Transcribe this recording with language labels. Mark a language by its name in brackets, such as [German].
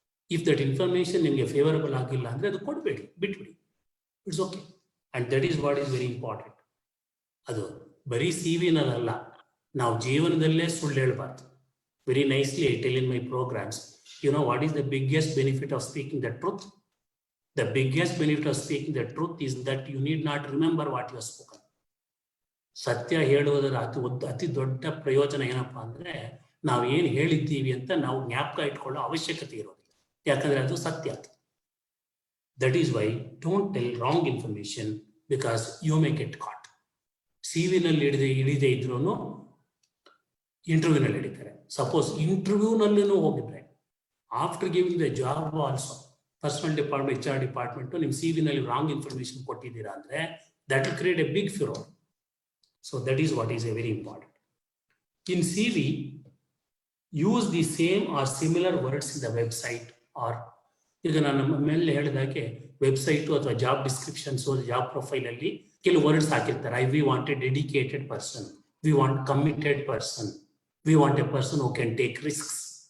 [English] if that information [Kannada] ನಿಮಗೆ favourable ಆಗಿಲ್ಲ ಅಂದ್ರೆ ಅದು ಕೊಡಬೇಡಿ, ಬಿಟ್ಬಿಡಿ, [English] It's okay. And that is what is very important. [Kannada] ಅದು ಬರೀ CV ನಲ್ಲ, ನಾವು ಜೀವನದಲ್ಲೇ ಸುಳ್ಳು ಹೇಳಬಾರ್ದು. [English] Very nicely I tell in my programmes, you know what is the biggest benefit of speaking the truth? The biggest benefit of speaking the truth is that you need not remember what you have spoken. [Kannada] ಸತ್ಯ ಹೇಳುವುದರ ಅತಿ ದೊಡ್ಡ ಪ್ರಯೋಜನ ಏನಪ್ಪಾ ಅಂದ್ರೆ ನಾವು ಏನು ಹೇಳಿದ್ದೀವಿ ಅಂತ ನಾವು ಜ್ಞಾಪಕ ಇಟ್ಕೊಳ್ಳೋ ಅವಶ್ಯಕತೆ ಇರೋದಿಲ್ಲ, ಯಾಕಂದ್ರೆ ಅದು ಸತ್ಯ. [English] That is why don't tell wrong information because you may get caught. [Kannada] CV-ನಲ್ಲಿ ಹಿಡಿದೇ ಇದ್ರೂ ಇಂಟರ್ವ್ಯೂನಲ್ಲಿ ಹಿಡಿತಾರೆ. ಸಪೋಸ್ ಇಂಟರ್ವ್ಯೂನಲ್ಲೂ ಹೋಗಿದ್ರೆ [English] after giving the job also [Kannada] personal department HR department ನಿಮ್ಮ CV-ನಲ್ಲಿ ರಾಂಗ್ ಇನ್ಫಾರ್ಮೇಶನ್ ಕೊಟ್ಟಿದ್ದೀರಾ ಅಂದ್ರೆ [English] That will create a big furore. So that is what is a very important. In CV, use the same or similar words in the website or [Kannada] ಈಗ ನಾನು ಮೇಲೆ ಹೇಳಿದಾಗೆ website ಅಥವಾ job descriptions job ಪ್ರೊಫೈಲಲ್ಲಿ ಕೆಲವು words ಹಾಕಿರ್ತಾರೆ. [English] We want a dedicated person, we want committed person, we want a person who can take risks.